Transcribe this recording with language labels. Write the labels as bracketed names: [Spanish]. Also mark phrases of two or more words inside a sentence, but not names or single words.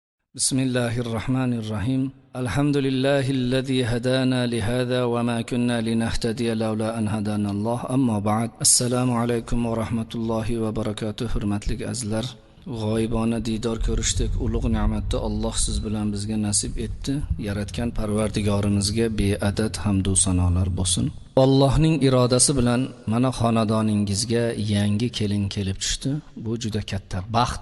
[Arabic] بسم الله الرحمن الرحيم الحمد لله الذي هدانا لهذا وما كنا لنهتدي لولا أن هدانا الله أما بعد السلام عليكم ورحمة الله وبركاته [Uzbek] hurmatli azizlar g'oyibona diydor ko'rishdik ulug' ne'matni Alloh siz bilan bizga nasib etdi yaratgan Parvardigorimizga beadad hamd va sanolar bo'lsin. Allohning irodasi bilan mana xonadoningizga yangi kelin kelib tushdi. Bu juda katta baxt.